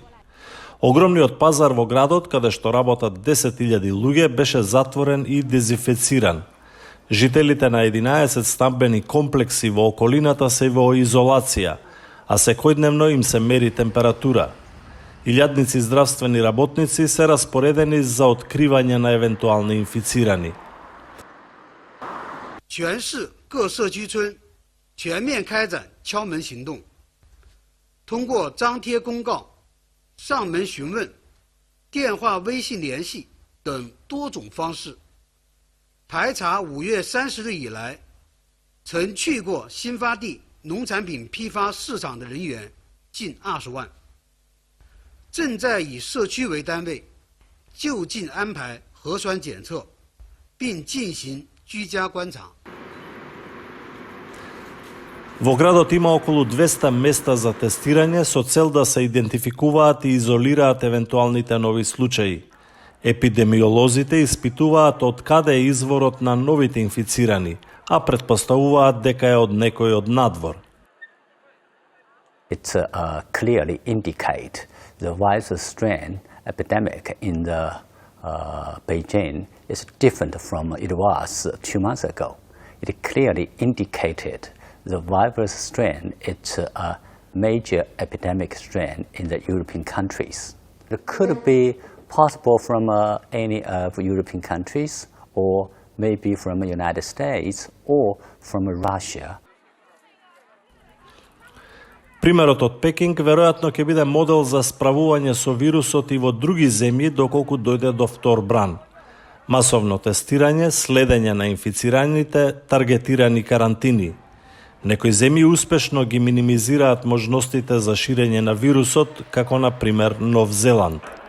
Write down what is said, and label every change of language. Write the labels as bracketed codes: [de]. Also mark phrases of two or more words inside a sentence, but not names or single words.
[mk] Огромниот пазар во градот, каде што работат 10.000 луѓе, беше затворен и дезинфециран. Жителите на 11 стамбени комплекси во околината се во изолација, а секојдневно им се мери температура. Илјадници здравствени работници се распоредени за откривање на евентуални инфицирани. [zh] 全市各社区村全面开展敲门行动，通过张贴公告、上门询问、电话、微信联系等多种方式，排查5月30日以来曾去过新发地农产品批发市场的人员近20万，正在以社区为单位就近安排核酸检测，并进行居家观察。 [mk] Во градот има околу 200 места за тестирање со цел да се идентификуваат и изолираат евентуалните нови случаи. Епидемиолозите испитуваат од каде е изворот на новите инфицирани, а претпоставуваат дека е од некој од надвор. [en] It clearly indicate the virus strain epidemic in the Beijing is different from it was 2 months ago. It clearly indicated the virus strain is a major epidemic strain in the European countries. It could be possible from any of European countries, or maybe from the United States, or from Russia. [mk] Примерот од Пекинг веројатно ќе биде модел за справување со вирусот и во други земји доколку дојде до втор бран. Масовно тестирање, следење на инфицираните, таргетирани карантини. Некои земји успешно ги минимизираат можностите за ширење на вирусот, како на пример Нов Зеланд.